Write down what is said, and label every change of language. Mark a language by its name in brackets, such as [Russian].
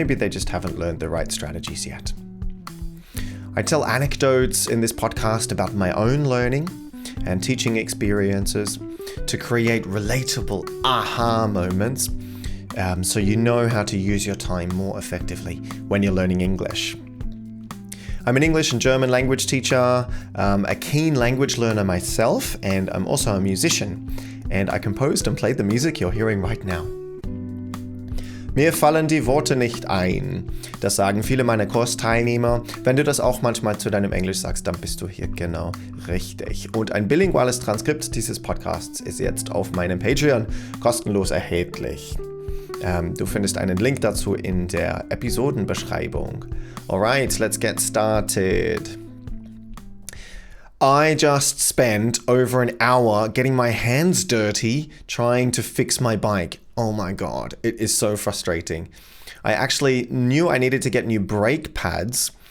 [English] Maybe they just haven't learned the right strategies yet. I tell anecdotes in this podcast about my own learning and teaching experiences to create relatable aha moments so you know how to use your time more effectively when you're learning English. I'm an English and German language teacher, a keen language learner myself, and I'm also a musician. And I composed and played the music you're hearing right now. [German] Mir fallen die Worte nicht ein. Das sagen viele meiner Kursteilnehmer. Wenn du das auch manchmal zu deinem Englisch sagst, dann bist du hier genau richtig. Und ein bilinguales Transkript dieses Podcasts ist jetzt auf meinem Patreon kostenlos erhältlich. Du findest einen Link dazu in der Episodenbeschreibung. [English] Alright, let's get started. I just spent over an hour getting my hands dirty trying to fix my bike. Oh my god, it is so frustrating. I actually knew I needed to get new brake pads.